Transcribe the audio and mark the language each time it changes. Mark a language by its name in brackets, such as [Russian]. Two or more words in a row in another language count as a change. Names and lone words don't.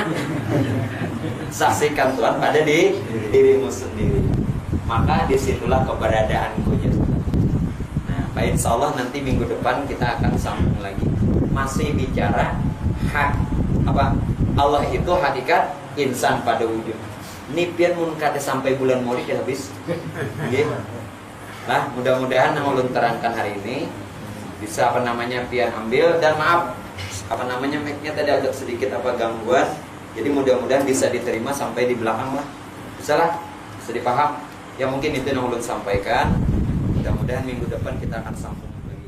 [Indonesian] Saksikan Tuhan pada dirimu sendiri. Maka disitulah keberadaanku. Nah, Pak [Arabic] insya Allah [Indonesian] nanti minggu depan kita akan sambung lagi. Masih bicara hak apa? Allah itu hakikat insan pada wujud. [Banjar] Ini pian mun kada sampai bulan Maulid ya habis. Nggih. Nah, mudah-mudahan yang ulun terangkan hari ini bisa pian ambil dan maaf mic-nya tadi agak sedikit gangguan. [Indonesian] Jadi mudah-mudahan bisa diterima sampai di belakang lah. Bisa lah, bisa dipaham. [Banjar] Ya mungkin itu yang ulun sampaikan. Mudah-mudahan minggu depan kita akan sambung.